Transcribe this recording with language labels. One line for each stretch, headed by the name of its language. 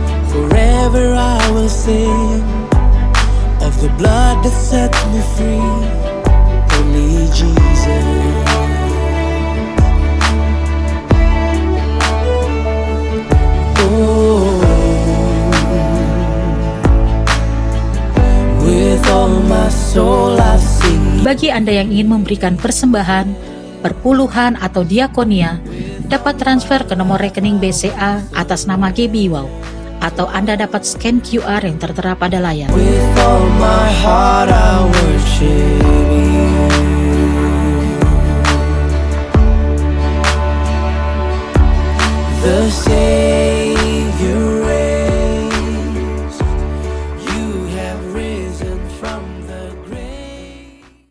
English: Forever I will sing of the blood that set me free, only Jesus. Oh, with all my soul I sing.
Indonesian: Bagi Anda yang ingin memberikan persembahan, perpuluhan atau diakonia, dapat transfer ke nomor rekening BCA atas nama GB Wow, atau Anda dapat scan QR yang tertera pada layar.
English: With all my heart I worship you. The Savior reigns. You have risen from the grave.